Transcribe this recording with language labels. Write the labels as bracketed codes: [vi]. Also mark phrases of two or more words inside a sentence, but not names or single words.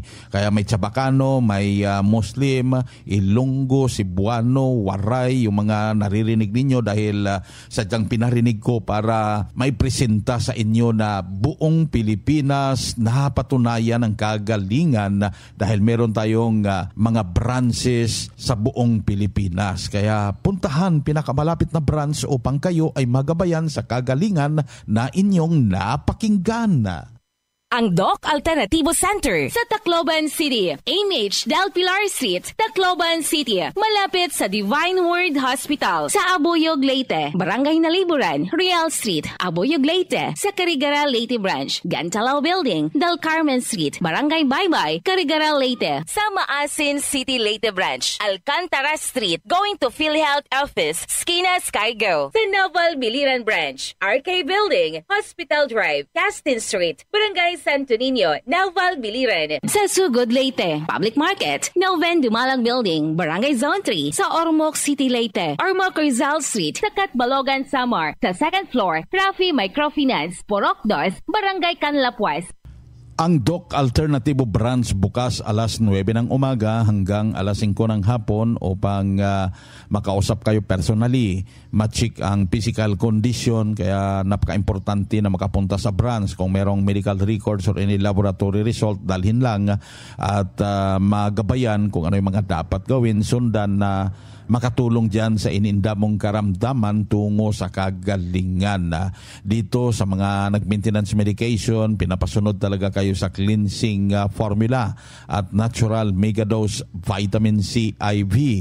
[tl] Kaya may Chabacano, may Muslim, Ilonggo, Cebuano, Waray, yung mga naririnig ninyo dahil sadyang pinarinig ko para may presenta sa inyo na buong Pilipinas napatunayan ang kagalingan dahil meron tayong mga branches sa buong Pilipinas. Kaya puntahan pinakamalapit na branch upang kayo ay magabayan sa kagalingan na inyong napakinggan. Ang Doc Alternativo Center sa Tacloban City, AMH Del Pilar Street, Tacloban City, malapit sa Divine Word Hospital sa Abuyog, Leyte, Barangay Naliburan, Real Street, Abuyog, Leyte, sa Carigara, Leyte Branch, Gantalao Building, Del Carmen Street, Barangay Baybay, Carigara, Leyte, sa Maasin City, Leyte Branch, Alcantara Street, [en] going to [tl] PhilHealth Office, Skina Skygo, sa Naval Biliran Branch, RK Building, Hospital Drive, Castin Street, Barangay Santo Niño, Naval Biliran. Sa Sugod, Leyte, Public Market, Noven Dumalang Building, Barangay Zone 3, sa Ormoc City, Leyte, Ormoc Rizal Street, sa Catbalogan, Samar, sa [en] second floor, [tl] Rafi Microfinance, Porok 2, Barangay Canlapuas. Ang Doc Alternativo Branch bukas alas 9 ng umaga hanggang alas 5 ng hapon upang makausap kayo personally. Ma-check ang [en] physical condition, [tl] kaya napaka-importante na makapunta sa branch. Kung merong [en] medical records or any laboratory result, [tl] dalhin lang at magabayan kung ano yung mga dapat gawin, sundan na makatulong dyan sa ininda mong karamdaman tungo sa kagalingan. Dito sa mga nag-maintenance medication, pinapasunod talaga kayo sa [en] cleansing formula [tl] at [en] natural megadose vitamin C IV.